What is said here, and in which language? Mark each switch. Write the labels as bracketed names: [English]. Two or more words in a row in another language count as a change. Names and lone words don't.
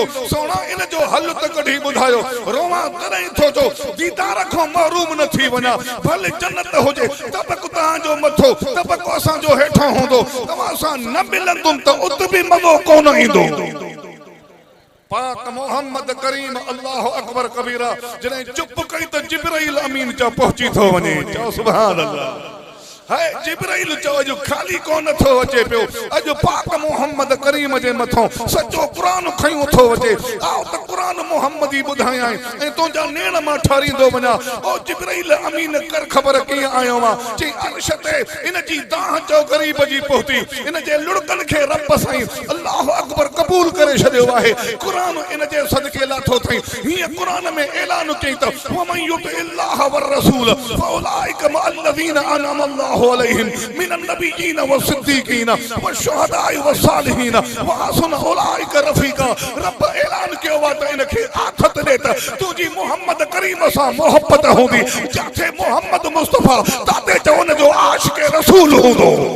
[Sindhi] सोना इन जो हल त कढी ॿुधायो रोवां तॾहिं थो जो दीदार खां महरूम न थी वञा। भले जन्नत हुजे तबक तव्हां जो मथो तबक असां जो हेठो हूंदो तव्हां सां न मिलंदुमि त उत बि मज़ो कोन ईंदो। पाक मोहम्मद करीम [Arabic] الله أكبر كبيرا [Sindhi] जने चुप कई तो जिब्राइल अमीन चा पहुंची थो वने। चो [Arabic] سبحان الله. [Sindhi] है जिब्राइल चो जो खाली कोन थो अचे पियो अज पाक मोहम्मद करीम जे मथो सच्चो कुरान खयो थो अचे। आओ त कुरान मोहम्मदी बुधाया ए तुंजा नेण मा ठारींदो वना। ओ जिब्राइल अमीन कर खबर की आयो वा जी अर्श ते इन जी दाह चो गरीब जी पहुती इन जे लुड़कन के रब साईं [Arabic] الله أكبر [Sindhi] कबूल करे छडियो आहे। कुरान इन जे सदके लाथो थई ही कुरान में ऐलान कई त [Arabic] ومن يطع الله والرسول فأولئك مع الذين أنعم الله عليهم من النبيين والصديقين والشهداء والصالحين وحسن أولئك رفيقا. [Sindhi] रब ऐलान कयो वा त इनखे आथत दे त तुजी मोहम्मद करीम सां मोहब्बत हूंदी जाथे मोहम्मद मुस्तफा ताते चवन जो आशिक रसूल हूंदो।